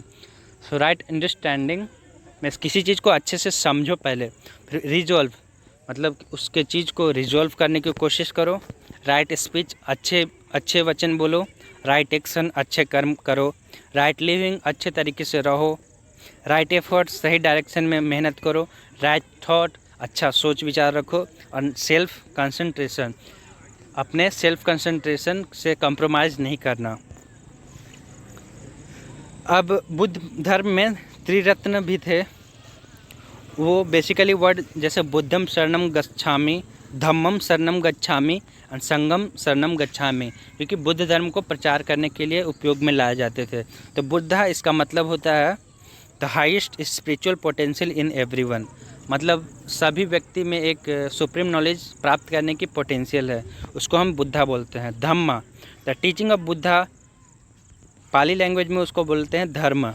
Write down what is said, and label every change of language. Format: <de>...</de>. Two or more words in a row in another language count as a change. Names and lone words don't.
<en>So right understanding</en> <hi>में किसी चीज़ को अच्छे से समझो पहले, फिर रिजॉल्व मतलब उसके चीज़ को रिजॉल्व करने की कोशिश करो,</hi> <en>right speech</en> <hi>अच्छे वचन बोलो,</hi> <en>right action</en> <hi>अच्छे कर्म करो,</hi> <en>right living</en> <hi>अच्छे तरीके से रहो,</hi> <en>right effort</en> <hi>सही डायरेक्शन में मेहनत करो,</hi> <en>right thought</en> <hi>अच्छा सोच विचार रखो, और</hi> <en>self concentration</en> <hi>अपने</hi> <en>self concentration</en> <hi>से कंप्रोमाइज़ नहीं करना। अब बुद्ध धर्म में त्रिरत्न भी थे।</hi> <pi>वो</pi> <en>basically word</en> <pi>जैसे बुद्धम शरणम गच्छामि, धम्मम शरणम गच्छामि और संगम शरणम गच्छामि,</pi> <hi>क्योंकि बुद्ध धर्म को प्रचार करने के लिए उपयोग में लाए जाते थे। तो बुद्धा इसका मतलब होता है</hi> <en>the highest spiritual potential in everyone,</en> <hi>मतलब सभी व्यक्ति में एक</hi> <en>supreme knowledge</en> <hi>प्राप्त करने की पोटेंशियल है, उसको हम बुद्धा बोलते हैं। धम्मा,</hi> <en>the teaching of Buddha, Pali language</en> <hi>में उसको बोलते हैं धर्म।</hi>